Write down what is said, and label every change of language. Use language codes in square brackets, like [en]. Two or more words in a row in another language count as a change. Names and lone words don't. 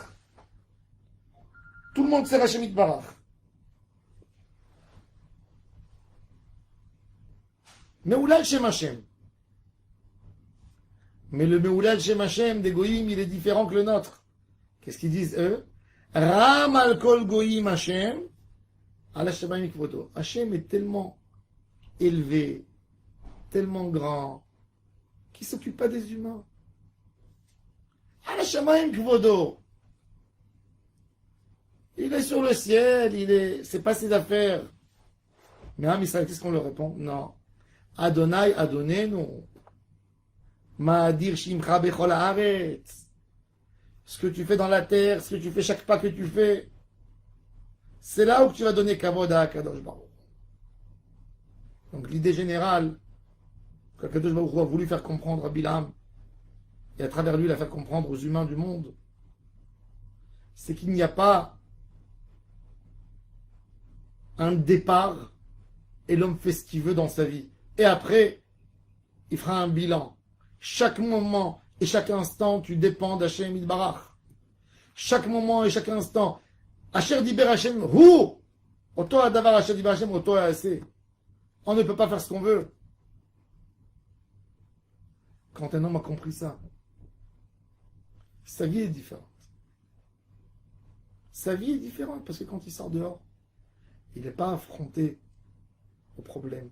[fr] Tout le monde sert [he] השם יתברך. מהולל שם השם. [fr] Mais le [he] מהולל שם השם [fr] des Goïm, il est différent que le nôtre. Qu'est-ce qu'ils disent eux? [he] רם על כל גוים השם. [fr] Hachem est tellement élevé, tellement grand, qu'il ne s'occupe pas des humains. Il est sur le ciel, c'est pas ses affaires. Mais Israël, qu'est-ce qu'on leur répond? Non. [he] אדני אדנינו. מה אדיר שמך בכל הארץ. [fr] Ce que tu fais dans la terre, ce que tu fais, chaque pas que tu fais, c'est là où tu vas donner kavod à [he] הקדוש ברוך. [fr] Donc l'idée générale qu' [he] הקדוש ברוך [fr] a voulu faire comprendre à Bilam, et à travers lui la faire comprendre aux humains du monde, c'est qu'il n'y a pas un départ et l'homme fait ce qu'il veut dans sa vie. Et après, il fera un bilan. Chaque moment et chaque instant, tu dépends d' [he] השם יתברך. [fr] Chaque moment et chaque instant, [he] אשר דיבר השם הוא! אותו הדבר אשר דיבר השם אותו עושה. [fr] On ne peut pas faire ce qu'on veut. Quand un homme a compris ça, sa vie est différente. Sa vie est différente parce que quand il sort dehors, il n'est pas affronté aux problèmes.